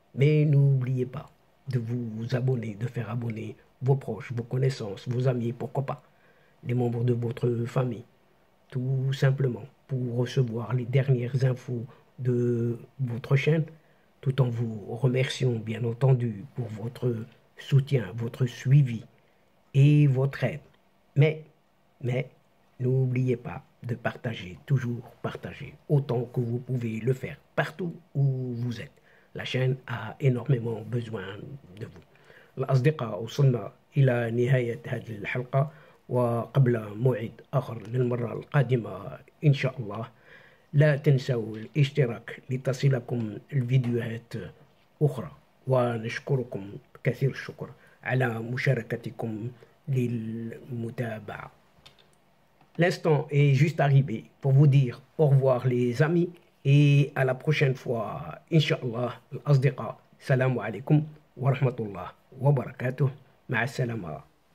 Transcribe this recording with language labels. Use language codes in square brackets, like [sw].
[fr] Mais n'oubliez pas de vous abonner, de faire abonner vos proches, vos connaissances, vos amis, pourquoi pas, les membres de votre famille, tout simplement pour recevoir les dernières infos de votre chaîne, tout en vous remerciant bien entendu pour votre soutien, votre suivi et votre aide. Mais n'oubliez pas de partager, toujours partager, autant que vous pouvez le faire partout où vous êtes. La chaîne a énormément besoin de vous. [ar] الأصدقاء وصلنا إلى نهاية هذه الحلقة، وقبل موعد آخر للمرة القادمة إن شاء الله لا تنسوا الاشتراك لتصلكم الفيديوهات أخرى، ونشكركم كثير الشكر على مشاركتكم للمتابعة. [fr] L'instant est juste arrivé pour vous dire au revoir les amis et à la prochaine fois Inch'Allah. الأصدقاء, [ar] salam alaikum wa rahmatullah wa barakatuh. مع السلامة.